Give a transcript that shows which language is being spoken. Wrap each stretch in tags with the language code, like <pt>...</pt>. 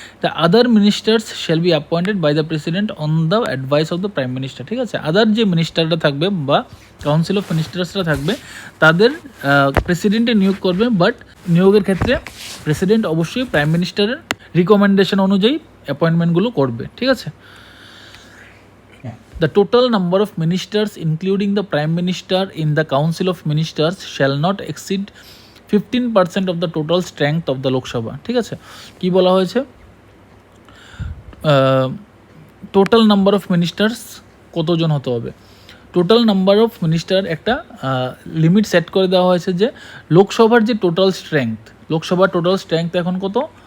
<en>The other ministers shall be appointed by the president on the advice of the prime minister, ঠিক আছে।</en> <bn>আদার যে মিনিস্টাররা থাকবে বা council of মিনিস্টার্সরা থাকবে তাদের প্রেসিডেন্টে নিয়োগ করবে, বাট নিয়োগের ক্ষেত্রে প্রেসিডেন্ট অবশ্যই প্রাইম মিনিস্টারের রিকমেন্ডেশন অনুযায়ী অ্যাপয়েন্টমেন্টগুলো করবে, ঠিক আছে।</bn> <en>The total number of ministers, including the Prime Minister, in the Council of Ministers shall not exceed 15% of the total strength of the Lok Sabha, ঠিক আছে।</en> <bn>কি বলা হয়েছে? টোটাল নাম্বার অফ মিনিস্টার্স কতজন হতে হবে? টোটাল নাম্বার অফ মিনিস্টার একটা limit set করে দেওয়া হয়েছে যে লোকসভার যে টোটাল স্ট্রেংথ, লোকসভার টোটাল স্ট্রেংথ এখন কত?</bn>